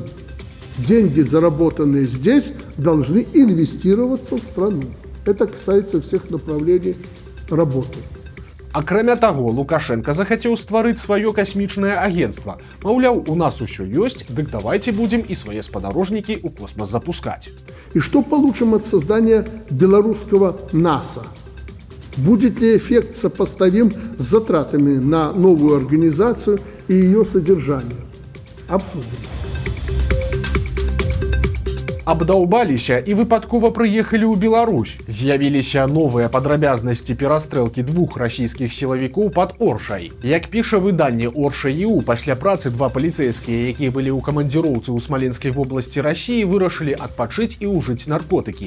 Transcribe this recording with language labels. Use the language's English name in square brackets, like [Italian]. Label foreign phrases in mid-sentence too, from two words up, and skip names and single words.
[Russian] Деньги, заработанные здесь, должны инвестироваться в страну. Это касается всех направлений работы. [Belarusian] Акрамя таго, Лукашенко захацеў стварыць сваё касмічнае агенцтва. Маўляў, у нас усё ёсць, дык [Russian] давайте будем [Belarusian] і свае спадарожнікі ў космас запускать. [Russian] И что получим от создания белорусского НАСА? Будет ли эффект сопоставим с затратами на новую организацию и ее содержание? Обсудим. [Belarusian] Абдаўбаліся і выпадкова прыехалі ў Беларусь. З'явіліся новыя падрабязнасці перастрэлкі двух расійскіх сілавікоў пад Оршай. Як піша выданне Орша.ю, пасля працы два паліцэйскія, якія былі ў камандзіроўцы ў Смаленскай вобласці Расіі, вырашылі адпачыць і ўжыць наркотыкі.